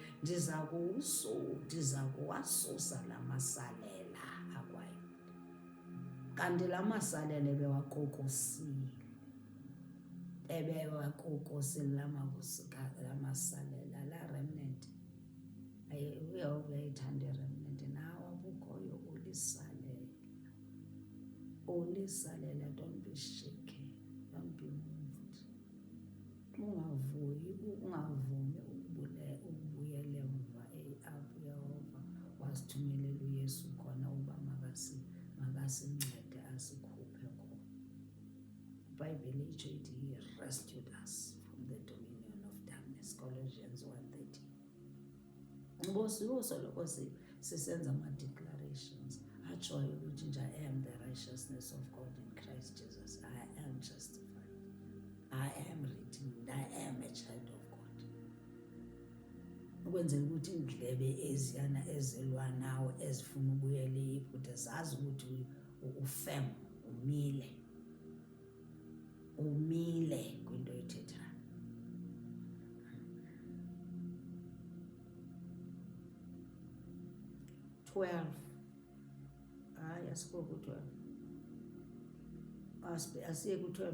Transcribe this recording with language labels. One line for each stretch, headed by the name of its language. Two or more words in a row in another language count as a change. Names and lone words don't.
Xhosa: Ndiza kuwasusa la masalela akwaYuda, kanti la masalela ebewaqokosile la masalela, la remnant. UYehova uyayithanda iremnant. Nawe akukhoyo ulisalela.
English: Don't be shaken, don't be moved.
Xhosa: Ungavumi ukubuyela emva apho uYehova wasithumelela uYesu khona uba makasincede asikhuphe khona. iBhayibhile itsho ithi
English: he rescued us from the dominion of darkness, Colossians 1:13.
Xhosa: Ngoba sisoloko sisenza ama-declarations. atshoyo ukuthi nje
English: I am the righteousness of God in Christ Jesus. I am justified. I am redeemed. I am a child of God.
Xhosa: Ukwenzela ukuthi indlebe eziyana ezilwa nawe ezifuna ukuyela eyiphutha zazi ukuthi ufem, umile kwinto ethethayo. Asikuko ku-12 asiye ku-12.